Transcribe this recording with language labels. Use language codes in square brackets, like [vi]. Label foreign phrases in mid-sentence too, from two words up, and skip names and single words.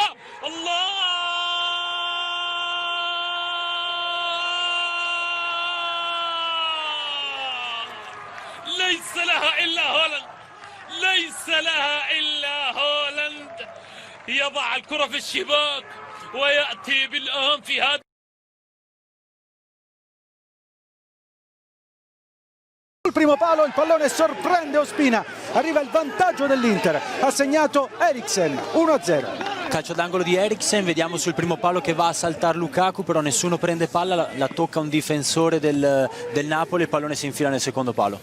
[ar] الله ليس لها إلا هولاند يضع الكرة في الشباك ويأتي بالأهم في هذا. [it] Il primo palo, il pallone sorprende Ospina, arriva il vantaggio dell'Inter, ha segnato Eriksen 1-0. Calcio d'angolo di Eriksen, vediamo sul primo palo che va a saltare Lukaku, però nessuno prende palla, la tocca un difensore del Napoli e il pallone si infila nel secondo palo.